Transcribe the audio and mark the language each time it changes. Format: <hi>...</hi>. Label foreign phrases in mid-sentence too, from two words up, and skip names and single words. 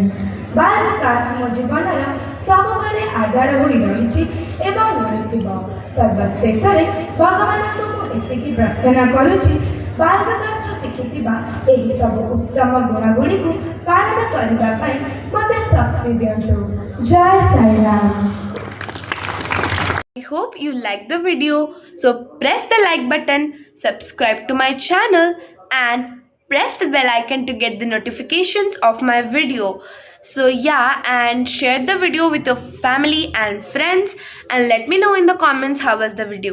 <or>ବାଳ ବିକାଶ ମୋ ଜୀବନର ସବୁବେଳେ ଆଧାର ହୋଇ ରହିଛି ଏବଂ ରହିଥିବ। ସର୍ବଶେଷରେ ଭଗବାନଙ୍କୁ ମୁଁ ଏତିକି ପ୍ରାର୍ଥନା କରୁଛି, ବାଳ ବିକାଶରୁ ଶିଖିଥିବା ଏହି ସବୁ ଉତ୍ତମ ଗୁଣଗୁଡ଼ିକୁ ପାଳନ କରିବା ପାଇଁ ମୋତେ ଶକ୍ତି ଦିଅନ୍ତୁ। ଜୟ ସାଇରାମ।</or> <en>I hope you liked the video. So press the like button, subscribe to my channel and press the bell icon to get the notifications of my video. So yeah, and share the video with your family and friends and let me know in the comments how was the video.</en>